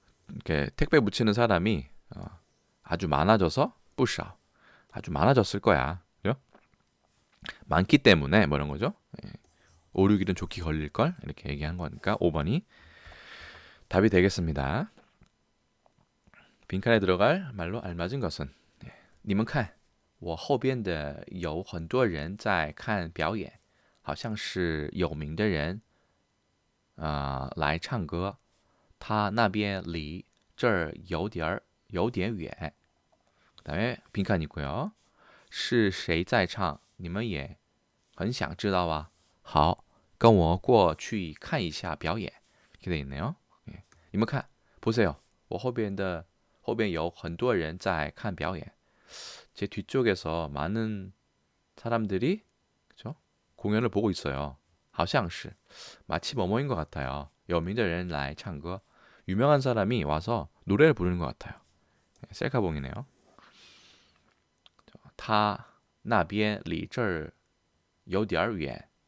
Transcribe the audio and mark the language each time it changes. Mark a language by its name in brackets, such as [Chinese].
[Korean] 이렇게 택배 붙이는 사람이 아주 많아져서 [Chinese] 不少. [Korean] 아주 많아졌을 거야. 그죠? 많기 때문에 뭐 이런 거죠. 5, 6일은 좋게 걸릴 걸 이렇게 얘기한 거니까 5번이 답이 되겠습니다. 빈칸에 들어갈 말로 알맞은 것은 [Chinese] 你们看我后边的有很多人在看表演好像是有名的人来唱歌他那边离这儿有点远 [Korean] 그다음에 빈칸 있고요. [Chinese] 是谁在唱你们也很想知道啊好跟我过去看一下表演 [Korean] 이렇게 돼 있네요. 예. [Chinese] 你们看 [Korean] 보세요. [Chinese] 我后边有很多人在看表演. [Korean] 제 뒤쪽에서 많은 사람들이 그죠? 공연을 보고 있어요. [Chinese] 好像是 [Korean] 마치 뭐뭐인 것 같아요. [Chinese] 有名的人来唱歌. [Korean] 유명한 사람이 와서 노래를 부르는 것 같아요. 셀카봉이네요. [Chinese] 他那边离这儿有点远.